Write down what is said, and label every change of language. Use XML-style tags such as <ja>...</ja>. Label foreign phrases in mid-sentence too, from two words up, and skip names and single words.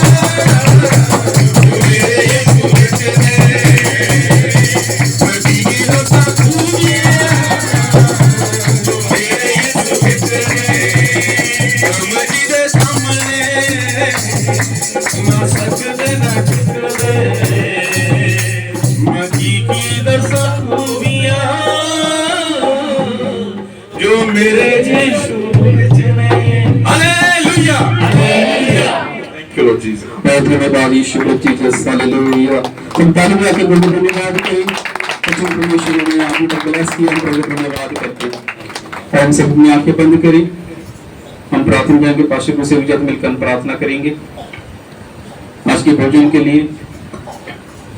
<pa>ਜੋ ਮੇਰੇ ਯੀਸ਼ੂ ਵਿੱਚ ਨੇ, ਮੈਂ ਕੀ ਦੱਸਾਂ ਖੂਬੀਆਂ ਜੋ ਮੇਰੇ ਯੀਸ਼ੂ ਵਿੱਚ ਨੇ, ਕਮ ਜੀ ਦੇ ਸਾਹਮਣੇ ਨਾ ਸਕਦੇ ਨਾ ਟਿਕਦੇ, ਮੈਂ ਕੀ ਦੱਸਾਂ ਖੂਬੀਆਂ ਜੋ ਮੇਰੇ ਯੀਸ਼ੂ ਵਿੱਚ ਨੇ,</pa> <hi>हालेलुया हालेलुया,</hi> <en>Thank you Lord Jesus.</en> <hi>बहुत धन्यवाद यीशु जीसस, हालेलुया। हम ताली बजा के बहुत धन्यवाद करें, सच्चे परमेश्वर ने आपको ब्लेस किया, हम प्रभु का धन्यवाद करते हैं। और हम सब अपनी आंखें बंद करें, हम प्रार्थना करेंगे, पास्टर को से मिलकर हम प्रार्थना करेंगे आज के भोजन के लिए।</hi>